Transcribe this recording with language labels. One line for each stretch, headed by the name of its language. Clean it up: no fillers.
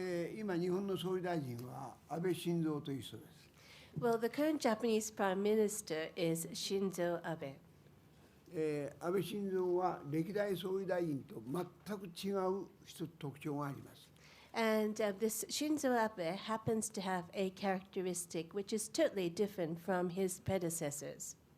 Japanese: 今日本の総理大臣は安倍晋三という人です。
English: Well, the current Japanese Prime Minister is Shinzo Abe.
Japanese: 安倍晋三は歴代総理大臣と全く違う一つ特徴があります。
English: And this Shinzo Abe happens to have a characteristic which is totally different from his predecessors.